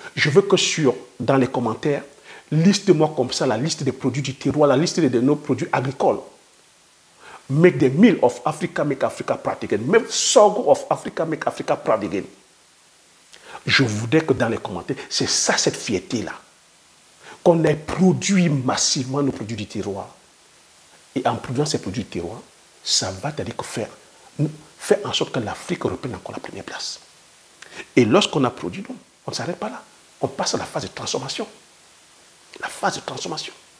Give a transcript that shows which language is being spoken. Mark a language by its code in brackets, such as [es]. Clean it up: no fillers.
[fr] Je veux que dans les commentaires, liste-moi comme ça la liste des produits du terroir, la liste de nos produits agricoles. [en] Make the meal of Africa, make Africa proud again. Make sorgho of Africa, make Africa proud again. [fr] Je voudrais que dans les commentaires, c'est ça cette fierté-là. Qu'on ait produit massivement nos produits du terroir. Et en produisant ces produits du terroir, ça va faire en sorte que l'Afrique reprenne encore la première place. Et lorsqu'on a produit, non, on ne s'arrête pas là. On passe à la phase de transformation. La phase de transformation.